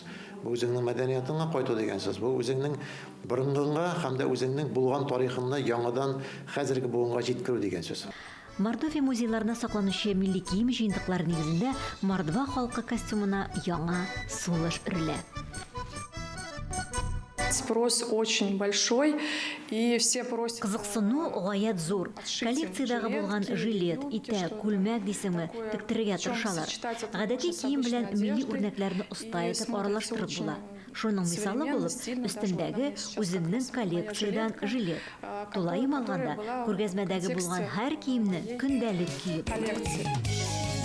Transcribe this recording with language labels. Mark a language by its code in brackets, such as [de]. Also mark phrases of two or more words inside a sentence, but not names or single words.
[tt] Бу үзеңнең мәдәниятыңа кайту дигән сүз. Бу үзеңнең борынгыңга һәм дә үзеңнең булган тарихыңны яңадан хәзерге буынга җиткерү дигән сүз. Мордовия музейларына сакланучы милли кием җыентыклары нигезендә Мордва халкы костюмына яңа сулыш өрелә. [ru] Спрос очень большой, и все просят... [tt] Кызыксыну гаять зур. Коллекциядагы булган жилет, итәк, күлмәк дисеңме, тектерергә тырышалар. Гадәти кием белән милли үрнәкләрне оста итеп аралаштырып була. Шуның мисалы булып, өстендәге үземнең коллекциядан жилет. Тулаем алганда, күргәзмәдәге булган һәр киемне көндәлек киеп.